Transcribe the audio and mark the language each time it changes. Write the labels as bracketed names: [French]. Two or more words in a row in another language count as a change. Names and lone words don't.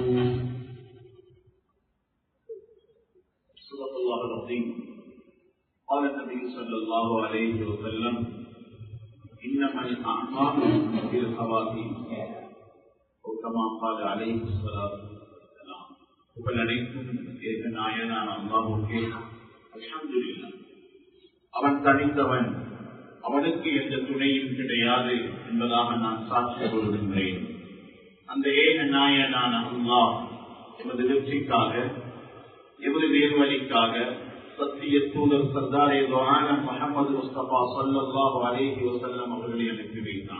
[Arabic] صدق الله العظيم. قال النبي صلى الله عليه وسلم إنما الأعمال بالخواتيم وكما قال عليه الصلاة والسلام. [Tamil] புகழனைத்தும் ஏக நாயனான அல்லாஹ்வுக்கே அல்ஹம்துலில்லாஹ். அவன் தனித்தவன், அவனுக்கு எந்த துணையும் கிடையாது என்பதாக நான் சாட்சி கூறுகின்றேன். அந்த ஏக நாயனான அல்லாஹ் எமது வெற்றிக்காக, எமது நேர்வழிக்காக சத்திய தூதர் சர்தாரே துஆனம் முஹம்மது முஸ்தபா [Arabic] صلى الله عليه وسلم [Tamil] அவர்களை அனுப்பி வைத்தான்.